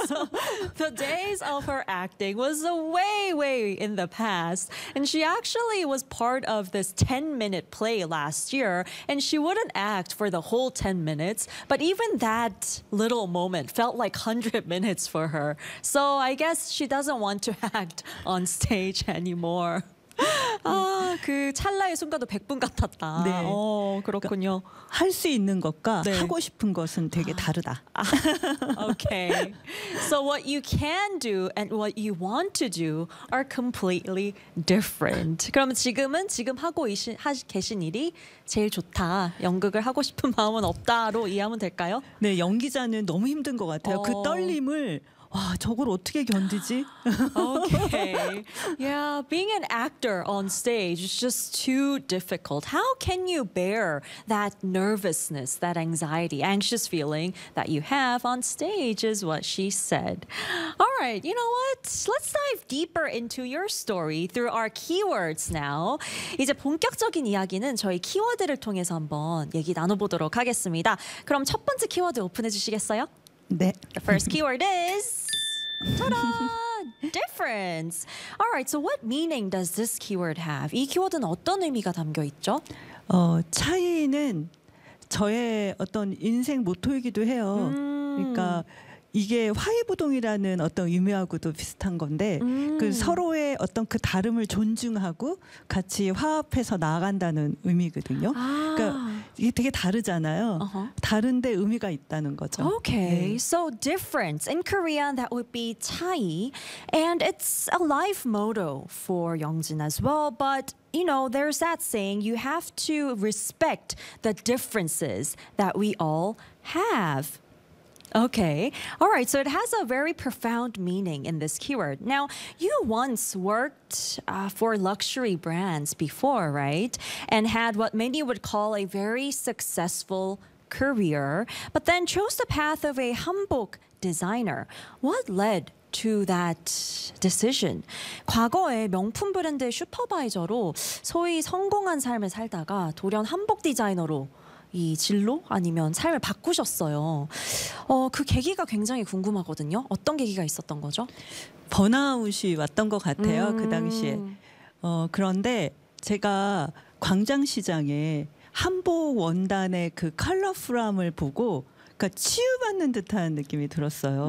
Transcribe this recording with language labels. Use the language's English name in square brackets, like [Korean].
[English] So the days of her acting was way, way in the past. And she actually was part of this 10-minute play last year. And she wouldn't act for the whole 10 minutes. But even that little moment felt like 100 minutes for her. So I guess she doesn't want to act on stage anymore. [Korean] 아, 그 찰나의 순간도 100분 같았다. 네. 오, 그렇군요. 그러니까 할 수 있는 것과 네. 하고 싶은 것은 되게 다르다. [English] Okay. So what you can do and what you want to do are completely different. [Korean] 그럼 지금 하고 계신 일이 제일 좋다. 연극을 하고 싶은 마음은 없다로 이해하면 될까요? 네, 연기자는 너무 힘든 것 같아요. 그 떨림을 와, 저걸 어떻게 견디지? [English] Okay. Yeah, being an actor on stage is just too difficult. How can you bear that nervousness, that anxiety, anxious feeling that you have on stage is what she said. All right, you know what? Let's dive deeper into your story through our keywords now. [Korean] 이제 본격적인 이야기는 저희 키워드를 통해서 한번 얘기 나눠보도록 하겠습니다. 그럼 첫 번째 키워드 오픈해 주시겠어요? 네. [English] The first keyword is ta-da! Difference. All right. So what meaning does this keyword have? [Korean] 이 키워드는 어떤 의미가 담겨 있죠? 차이는 저의 어떤 인생 모토이기도 해요. 그러니까 이게 화해부동이라는 어떤 의미하고도 비슷한 건데 그 서로의 어떤 그 다름을 존중하고 같이 화합해서 나아간다는 의미거든요. 아. 그러니까 이게 되게 다르잖아요. [English] Uh-huh. [Korean] 다른데 의미가 있다는 거죠. [English] Okay, [Korean] 네. [English] So difference. In Korean, that would be 차이. And it's a life motto for Youngjin as well, but you know, there's that saying, you have to respect the differences that we all have. Okay. All right. So it has a very profound meaning in this keyword. Now, you once worked for luxury brands before, right? And had what many would call a very successful career, but then chose the path of a hanbok designer. What led to that decision? [Korean] 과거에 명품 브랜드의 슈퍼바이저로 소위 성공한 삶을 살다가 돌연 한복 디자이너로 이 진로 아니면 삶을 바꾸셨어요. 그 계기가 굉장히 궁금하거든요. 어떤 계기가 있었던 거죠? 번아웃이 왔던 것 같아요. 그 당시에. 그런데 제가 광장시장에 한복 원단의 그 컬러풀함을 보고 그러니까 치유받는 듯한 느낌이 들었어요.